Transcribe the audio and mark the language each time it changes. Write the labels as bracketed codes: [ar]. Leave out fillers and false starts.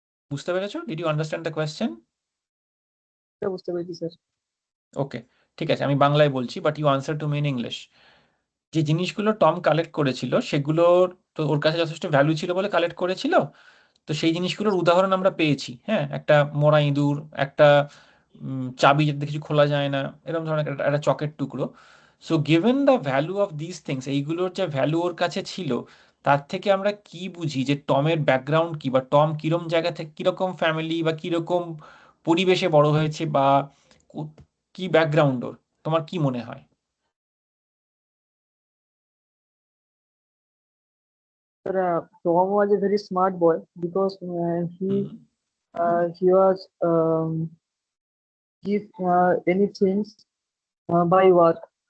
[bn] বুঝতে পেরেছো? [en] Did you understand the question? [bn] বুঝতে পেরেছি স্যার। ওকে, ঠিক আছে, আমি বাংলায় বলছি, [en] But you answer to me in English. [bn] যে জিনিসগুলো টম কালেক্ট করেছিল সেগুলোর তো ওর কাছে যথেষ্ট ভ্যালু ছিল বলে কালেক্ট করেছিল। তো সেই জিনিসগুলোর উদাহরণ আমরা পেয়েছি। হ্যাঁ, একটা মরা ইঁদুর, একটা চাবি যেটা কিছু খোলা যায় না, এরকম ধরনের একটা চকের টুকরো। [en] so given the value of this things, [bn] এইগুলোর যে ভ্যালু ওর কাছে ছিল, তার থেকে আমরা কি বুঝি যে টমের ব্যাকগ্রাউন্ড কি, বা টম কিরকম জায়গা থেকে, কিরকম ফ্যামিলি বা কিরকম পরিবেশে বড় হয়েছে, বা কি ব্যাকগ্রাউন্ড ওর, তোমার কি মনে হয়? [en] Sir, Tom was a very smart boy because he was give anything by work.